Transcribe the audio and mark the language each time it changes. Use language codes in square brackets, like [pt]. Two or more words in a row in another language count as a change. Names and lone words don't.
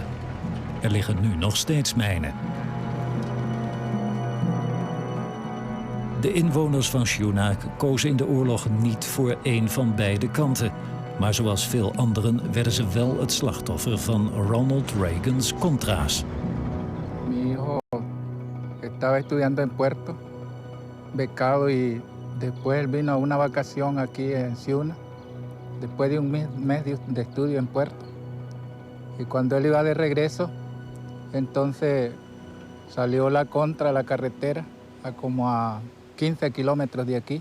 [nl] Er liggen nu nog steeds mijnen. De inwoners van Shuna kozen in de oorlog niet voor één van beide kanten. Maar zoals veel anderen werden ze wel het slachtoffer van Ronald Reagans Contra's. [es] Mi hijo estaba estudiando en Puerto, becado y después él vino a una vacación aquí en Ciuna, después de un mes de estudio en Puerto. Y cuando él iba de regreso, entonces salió la Contra a la carretera, a como a 15 kilómetros de aquí.